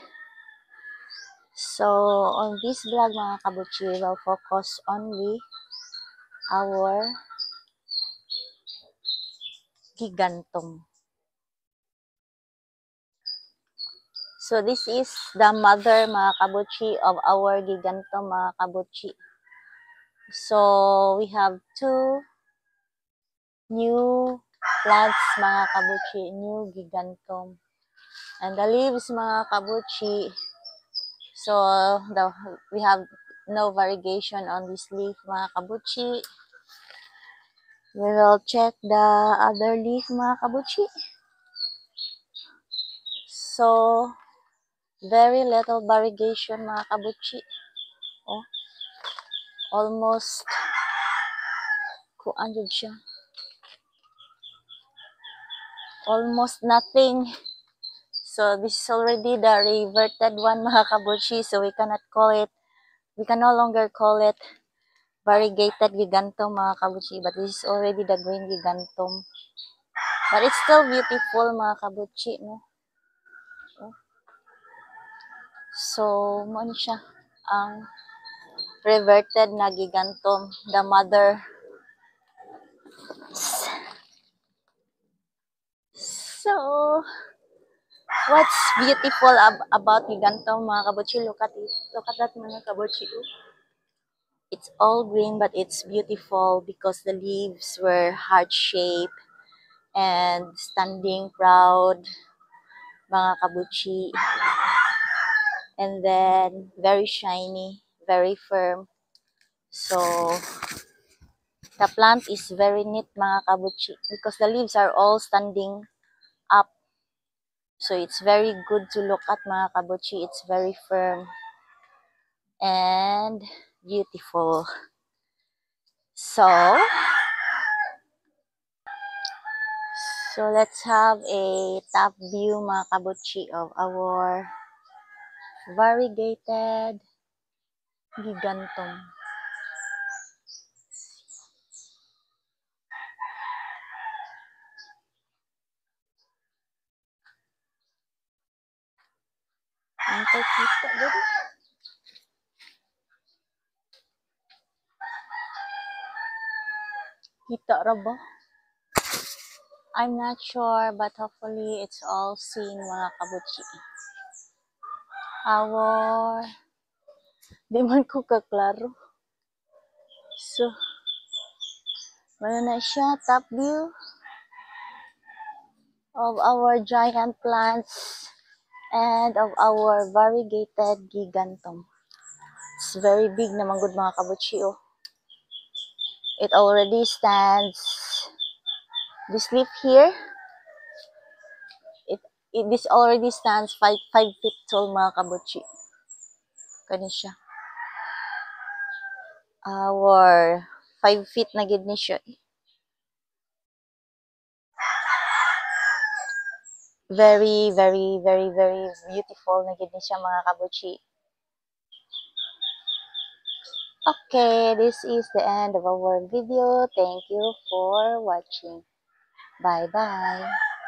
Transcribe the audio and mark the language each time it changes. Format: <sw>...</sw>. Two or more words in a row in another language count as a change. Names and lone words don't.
<en>So on this vlog mga kabutchi, we will focus only our gigantum. So this is the mother mga kabutchi of our gigantum mga kabutchi. So we have 2 new plants mga kabutchi, new gigantum. And the leaves mga kabutchi, so we have no variegation on this leaf mga kabutchi. We will check the other leaf mga kabutchi. So very little variegation mga kabutchi. Oh, almost</en> <hil>kuan siya.</hil> <en>Almost nothing. So this is already the reverted one mga kabutchi. So we can no longer call it variegated gigantum mga kabutchi, but this is already the green gigantum. But it's still beautiful mga kabutchi, no? Oh.</en> <hil>So mo ni siya ang reverted na gigantum,</hil> <en>the mother. So what's beautiful about gigantum mga kabutchi? Look at it. Look at that mga kabutchi. It's all green but it's beautiful because the leaves were heart-shaped and standing proud mga kabutchi. and then very shiny, very firm. So the plant is very neat mga kabutchi because the leaves are all standing up. So it's very good to look at mga kabutchi. It's very firm and beautiful. So let's have a top view mga kabutchi of our variegated gigantum.</en> <hil>Antay kita dito. Kita ra ba?</hil> <en>I'm not sure, but hopefully it's all seen mga kabutchi.</en> <hil>Di man ko kaklaro. So, wala na siya,</hil> <en>top view of our giant plants and of our variegated gigantum. It's very big naman good mga kabutchi, oh. It already stands, this leaf here, this already stands 5 feet tall mga kabutchi.</en> <hil>Kani siya.</hil> <en>Our 5 feet</en> <hil>na gid ni siya.</hil> <en>Very, very, very, very beautiful</en> <hil>na gid ni siya</hil> <en>mga kabutchi. Okay, this is the end of our video. Thank you for watching. Bye-bye.</en>